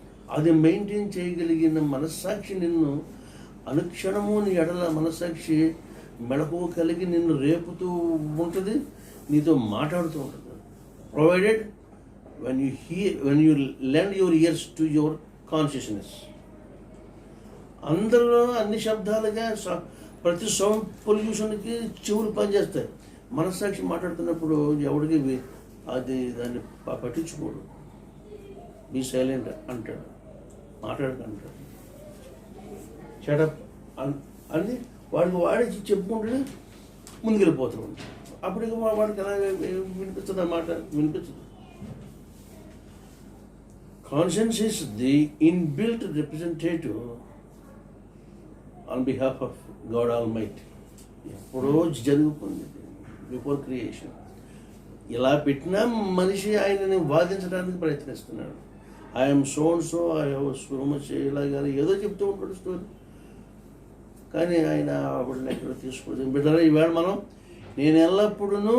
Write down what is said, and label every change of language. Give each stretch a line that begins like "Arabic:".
Telugu: అది మెయింటైన్ చేయగలిగిన మనస్సాక్షి నిన్ను అనుక్షణము నీ ఎడల మనస్సాక్షి మెళకువ కలిగి నిన్ను రేపుతూ ఉంటుంది, నీతో మాట్లాడుతూ ఉంటుంది.
English: Provided when you lend your ears to your consciousness.
Telugu: అందరూ అన్ని శబ్దాలుగా ప్రతి సౌండ్ పొల్యూషన్కి చెవులు పనిచేస్తాయి. మనస్సాక్షి మాట్లాడుతున్నప్పుడు ఎవడికి అది దాన్ని పట్టించుకోడు.
English: be silent
Telugu: అంటాడు, మాట్లాడకంటాడు. షటప్ అని వాడికి చెప్పుకుంటే ముందుకెళ్ళిపోతూ ఉంటాడు. అప్పుడు ఇక వాడికి ఎలా వినిపిస్తుంది అన్నమాట? వినిపించదు.
English: Conscience is the inbuilt representative on behalf of God Almighty.
Telugu: ఎప్పుడో జరిగిపోయింది బిఫోర్ క్రియేషన్. ఇలా పెట్టినా మనిషి ఆయనని వాదించడానికి ప్రయత్నిస్తున్నాడు.
English: I'm so and so, I have so much,
Telugu: ఇలాగా ఏదో చెప్తూ ఉంటాడు స్టోరీ. కానీ ఆయన ఆవిడని ఎక్కడ తీసుకోలేదు. బిడ్డరా, ఈవేళ మనం నేను ఎల్లప్పుడూ